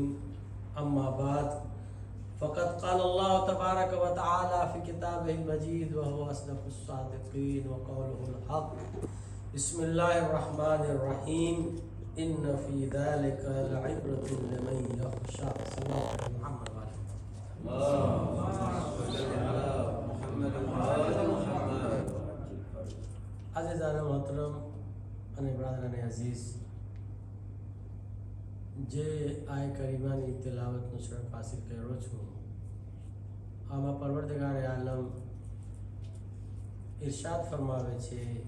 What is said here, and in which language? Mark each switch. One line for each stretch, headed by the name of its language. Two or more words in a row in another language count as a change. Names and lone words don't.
Arabic: أما بعد فقد قال الله تبارك وتعالى في كتابه المجيد وهو أصدق الصادقين وقوله الحق. بسم الله الرحمن الرحيم. إن في ذلك لعبرة لمن يخشى. صلى الله محمد وآله. اللهم صل على محمد وآل محمد.
Urdu: عزیزان محترم
Gujarati: અને
Urdu: برادران عزیز,
Gujarati: જે આય કરીમાની તિલાવતનો શરફ હાસિલ કર્યો છું, આમાં પરવરદગાર આલમ ઇરશાદ ફરમાવે છે